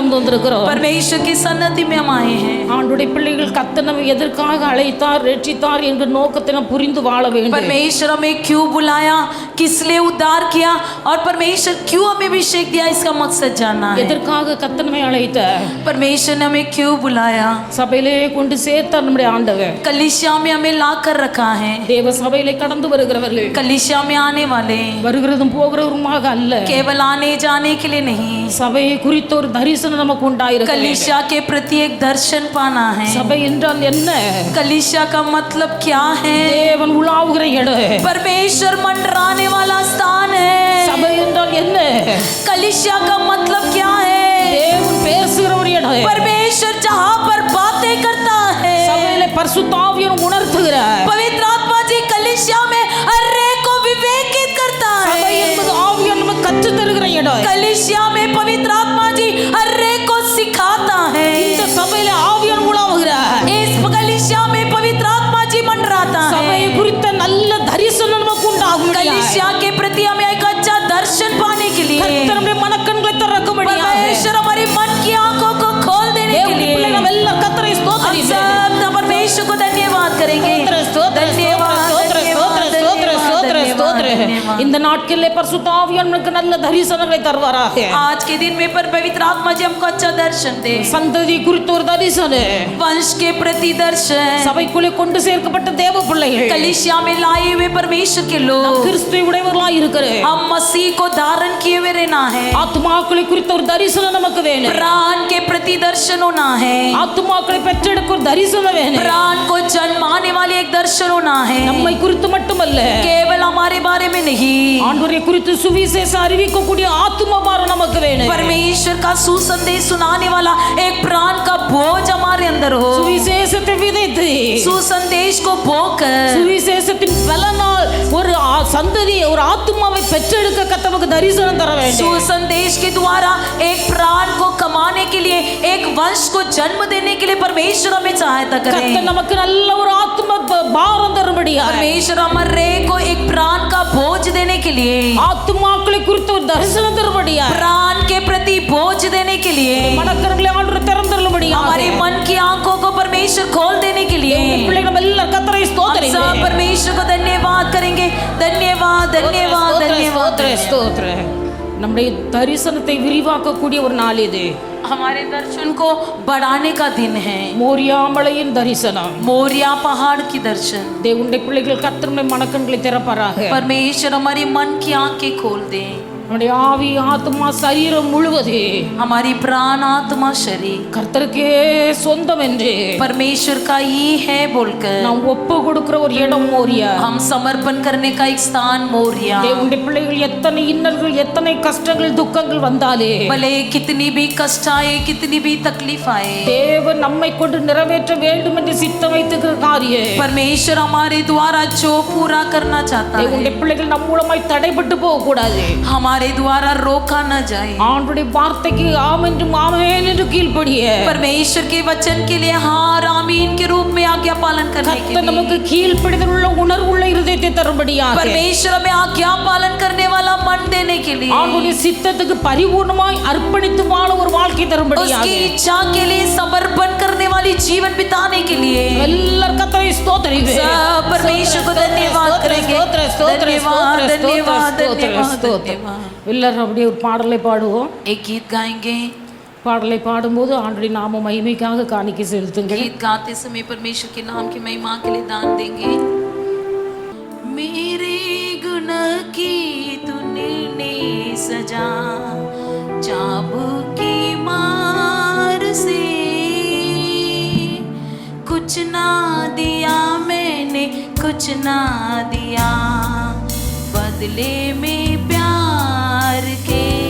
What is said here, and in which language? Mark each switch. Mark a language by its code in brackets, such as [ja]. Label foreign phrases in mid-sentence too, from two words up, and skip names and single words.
[ta] வந்திருக்கிறோம். [hi] परमेश्वर की सन्निधि में हम आए हैं. [ta] ஆண்டுடைய பிள்ளைகள் கர்த்தர் நம்மை எதற்காக அழைத்தார் ரட்சித்தார் என்ற நோக்கத்தை நாம் புரிந்து வாழ வேண்டும். [hi] परमेश्वर हमें क्यों बुलाया, किस लिए उद्धार किया और परमेश्वर क्यों हमें अभिषेक दिया, इसका मकसद जानना है. [ta] எதற்காக கர்த்தர் நம்மை அழைத்தார், [hi] परमेश्वर ने हमें क्यों बुलाया, [ta] சபையிலே கொண்டு சேர்த்தார் நம்முடைய ஆண்டவர். [hi] कलीसिया में हमें ला कर रखा है. [ta] தேவ சபையிலே கடந்து வருகிறவர்கள் [hi] कलीसिया में आने वाले [ta] வருகிறதும் போகிறவருமாக அல்ல, [hi] केवल आने जाने के लिए नहीं, [ta] சபையை குறித்த ஒரு தரிசனம் நமக்கு உண்டாயிருக்கு. [hi] कलीसिया के प्रति एक दर्शन पाना है. [ta] சபை என்றால் என்ன, [hi] कलीसिया का मतलब क्या है, [ta] தேவன் உலாவுகிற இடம், [hi] परमेश्वर मंडराने वाला स्थान है. [ta] சபை என்றால் என்ன, [hi] कलीसिया का मतलब क्या है, [ta] தேவன் பேசுகிற ஒரு இடம், [hi] परमेश्वर जहाँ पर बातें करता है. [ta] சபையிலே பரிசுத்த ஆவியானவர் உணர்த்துகிறார். [hi] पवित्र आत्मा जी कलीसिया में हर एक को विवेकित करता [ta] சபை [hi] है. [ta] என்பது ஆவியானவர் நமக்கு கற்றுத் தருகிற இடம். [hi] कलीसिया में पवित्र आत्मा जी हर एक को सिखाता है. [ta] இந்த சபையிலே ஆவியானவர் உலாவுகிறார். [hi] इस कलीसिया में पवित्र आत्मा जी मंडराता [ta] சபையை [hi] है. [ta] குறித்த நல்ல தரிசனம் நமக்கு உண்டாகும். [hi] कलीसिया के प्रति हमें एक अच्छा दर्शन पाने के लिए [ta] கர்த்தர் நம்முடைய மனக்கண்களை திறக்கும்படியாக [hi] परमेश्वर हमारी मन की आंखों को खोल देने के [ta] தேவனுடைய பிள்ளைகள் [hi] लिए [ta] நாம் எல்லாரும் கர்த்தரை [hi] हम [ta] ஸ்தோத்திரிப்போம். [hi] सब परमेश्वर को धन्यवाद करेंगे. [ta] இந்த நாட்களிலே பரிசுத்த ஆவியானவர் நமக்கு நல்ல தரிசனங்களை தருவாராக. [hi] आज के दिन में पर पवित्र आत्मा जी हमको अच्छा दर्शन दे. [ta] சந்ததி குறித்த ஒரு தரிசனம், [hi] वंश के प्रति दर्शन, [ta] சபைக்குள்ளே கொண்டு சேர்க்கப்பட்ட தேவ பிள்ளைகள், [hi] कलीसिया में लाए हुए परमेश्वर के लोग, [ta] கிறிஸ்துவை உடையவர்களாய் இருக்கிற [hi] हम मसीह को धारण किए हुए रहना है. [ta] ஆத்துமாக்களை குறித்த ஒரு தரிசனம் நமக்கு வேணும். [hi] प्राण के प्रति दर्शन होना है. [ta] ஆத்துமாக்களை பெற்றெடுக்க ஒரு தரிசனம் வேணும். [hi] प्राण को जन्माने वाली एक दर्शन होना है. [ta] நம்மை குறித்து மட்டுமல்ல, [hi] केवल हमारे बारे में नहीं, [ta] ஆண்டவரை குறித்து சுவிசேஷ அறிவிக்கக்கூடிய ஆத்தும பாரம் நமக்கு வேணும். [hi] परमेश्वर का सुसंदेश सुनाने वाला एक प्राण का बोझ हमारे अंदर हो. [ta] சுவிசேஷத்தை விதைத்து [hi] सुसंदेश को बोकर [ta] சுவிசேஷத்தின் பலனால் ஒரு சந்ததி ஒரு ஆத்துமாவை பெற்றெடுக்க கர்த்தருக்கு தரிசனம் தர வேண்டும். [hi] सुसंदेश के द्वारा एक प्राण को कमाने के लिए, एक वंश को जन्म देने के लिए परमेश्वर हमें सहायता करे. [ta] கர்த்தர் நமக்கு நல்ல ஒரு ஆத்தும பாரம் தரும்படியாக [hi] परमेश्वर हमारे को एक प्राण का बोझ देने के लिए, [ta] ஆத்துமாக்களை குறித்த ஒரு தரிசனம் தரும்படியாக [hi] प्राण के प्रति बोझ देने के लिए, [ta] மனக்கண்களை ஆண்டவர் திறந்தருளும்படியாக [hi] हमारे मन की आंखों को परमेश्वर खोल देने के लिए [ta] பிள்ளைகள் நம்ம எல்லாரும் கர்த்தரை [hi] हम [ta] ஸ்தோத்திரிப்போம். [hi] सब परमेश्वर को धन्यवाद करेंगे. धन्यवाद धन्यवाद धन्यवाद. [ta] ஸ்தோத்திரம். நம்முடைய தரிசனத்தை விரிவாக்கக்கூடிய ஒரு நாள் இது. [hi] हमारे दर्शन को बढ़ाने का दिन है. [ta] மோரியா மலையின் தரிசனம், [hi] मोरिया पहाड़ की दर्शन. [ta] தேவனுடைய பிள்ளைகள் கர்த்தருடைய மனக்கண்களை திறப்பாராக. [hi] परमेश्वर हमारी मन की आंखें खोल दे. [ta] நம்முடைய ஆவி ஆத்மா சரீரம் முழுவதே [hi] हमारी प्राण आत्मा शरीर [ta] கர்த்தருக்கே சொந்தம் என்று [hi] परमेश्वर का ही है बोलकर [ta] நாம் ஒப்பு கொடுக்கிற ஒரு இடம் மோரியா. [hi] हम समर्पण करने का एक स्थान मोरिया. [ta] தேவனுடைய பிள்ளைகள் எத்தனை இன்னல்கள் எத்தனை கஷ்டங்கள் துக்கங்கள் வந்தாலே [hi] भले कितनी भी कष्ट आए, कितनी भी तकलीफ आए, [ta] தேவன் நம்மை கொண்டு நிறைவேற்ற வேண்டும் என்று சித்தம் வைத்திருக்கிற காரியம் [hi] परमेश्वर हमारे द्वारा जो पूरा करना चाहता है, [ta] தேவனுடைய பிள்ளைகள் நம் மூலமாய் தடைபட்டு போக கூடாது. [hi] हमारे द्वारा रोका न जाए. [ta] ஆண்டுடைய வார்த்தைக்கு ஆம் என்றும் ஆமென் என்று கீழ்ப்படிய [hi] परमेश्वर के वचन के लिए हाँ आमीन के रूप में आज्ञा पालन करने के [ta] கர்த்தர் [hi] लिए [ta] நமக்கு கீழ்ப்படிதல் உள்ள உணர்வுள்ள இருதயத்தை தரும்படியாக [hi] परमेश्वर हमें आज्ञा पालन करने वाला मन देने के लिए, [ta] ஆண்டுடைய சித்தத்துக்கு பரிபூர்ணமாய் அர்ப்பணித்து வாழ ஒரு வாழ்க்கை தரும்படியாக [hi] उसकी इच्छा के लिए समर्पण करने वाली जीवन बिताने के लिए [ta] எல்லாரும் கர்த்தரை ஸ்தோத்திரிப்போம். [hi] सब परमेश्वर को धन्यवाद करेंगे. धन्यवाद धन्यवाद धन्यवाद धन्यवाद. [ta] எல்லாரும் அப்படியே ஒரு பாடலை பாடுவோம். [hi] एक गीत गाएंगे. [ta] பாடலை பாடும்போது ஆண்டுடைய நாம மகிமைக்காக காணிக்கை செலுத்துங்கள். [hi] गीत गाते समय परमेश्वर के नाम की महिमा के लिए दान देंगे. मेरे गुण की तूने सजा चाबुकी मार से, कुछ ना दिया मैंने, कुछ ना दिया बदले में प्यार के.